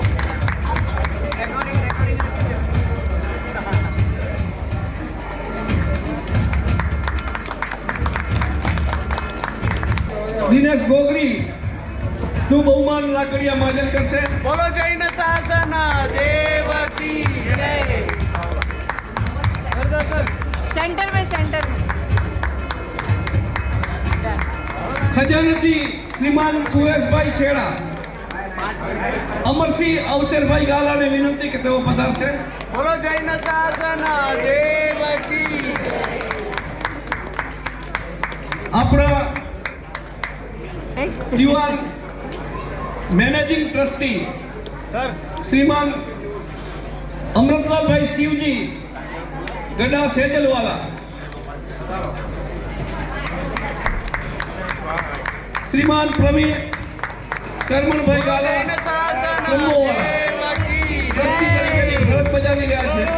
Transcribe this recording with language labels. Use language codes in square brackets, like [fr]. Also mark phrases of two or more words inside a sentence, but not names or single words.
[gu] દિનેશ ગોગરી નું બહુમાન લાકડિયા મહાજન કરશે. [hi] बोलो जैन शासन देव की जय. सेंटर में [gu] ખજાનચી શ્રીમાન સુરેશભાઈ છેડા અમરસિંહ અવચરભાઈ ગાલા ને વિનંતી કે તેઓ પધારશે. [hi] बोलो जैन शासन देव की. [gu] આપણા દિવાન મેનેજિંગ ટ્રસ્ટી શ્રીમાન અમૃતલાલભાઈ શિવજી ગડા સેજલવાલા, શ્રીમાન પ્રવીણ કરમણભાઈ ગાલા ટ્રસ્ટી તરીકેની ફરજ બજાવી રહ્યા છે.